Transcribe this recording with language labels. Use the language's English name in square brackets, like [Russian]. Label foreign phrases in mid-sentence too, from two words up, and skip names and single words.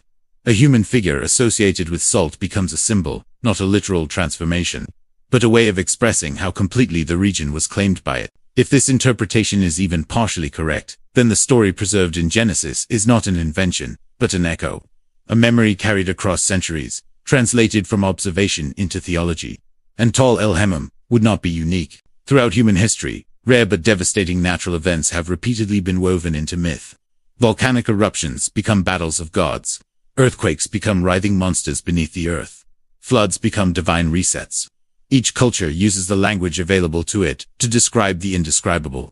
[English] A human figure associated with salt becomes a symbol, not a literal transformation, but a way of expressing how completely the region was claimed by it. If this interpretation is even partially correct, then the story preserved in Genesis is not an invention, but an echo. A memory carried across centuries, translated from observation into theology. And Tal el-Hemmam would not be unique. Throughout human history, rare but devastating natural events have repeatedly been woven into myth. Volcanic eruptions become battles of gods. Earthquakes become writhing monsters beneath the earth. Floods become divine resets. Each culture uses the language available to it to describe the indescribable.